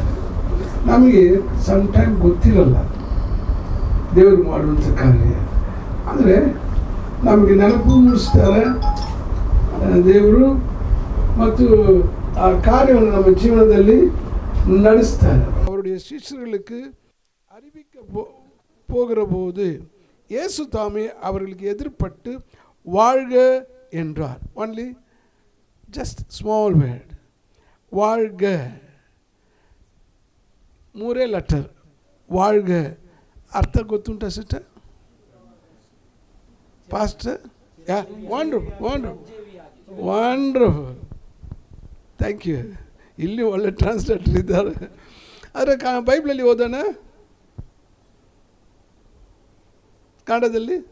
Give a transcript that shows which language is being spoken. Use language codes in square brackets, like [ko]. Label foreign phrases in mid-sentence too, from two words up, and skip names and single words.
[kn] ನಮಗೆ ಸಮ್ಟೈಮ್ ಗೊತ್ತಿರಲ್ಲ ದೇವರು ಮಾಡುವಂಥ ಕಾರ್ಯ, ಅಂದರೆ ನಮಗೆ ನೆನಪು ಮೂಡಿಸ್ತಾರೆ ದೇವರು, ಮತ್ತು ಆ ಕಾರ್ಯವನ್ನು ನಮ್ಮ ಜೀವನದಲ್ಲಿ ನಡೆಸ್ತಾರೆ. [ta] அவருடைய சிஷ்யர்களுக்கு அறிவிக்க போகிற போது இயேசு தாமே அவர்களுக்கு எதிர்பட்டு வாழ்க என்றார். [en] only just small word, வாழ்க. 3 ಲೆಟರ್ வாழ்க. [kn] ಅರ್ಥ ಗೊತ್ತುಂಟ ಸಿಸ್ಟರ್? ಪಾಸ್ಟರ್? [en] ya, wonderful. thank you. [kn] ಇಲ್ಲಿ ಒಳ್ಳೆ ಟ್ರಾನ್ಸ್ಲೇಟರ್ ಇದ್ದಾರೆ. ಆದರೆ ಬೈಬಲಲ್ಲಿ ಓದೋಣ, ಕನ್ನಡದಲ್ಲಿ.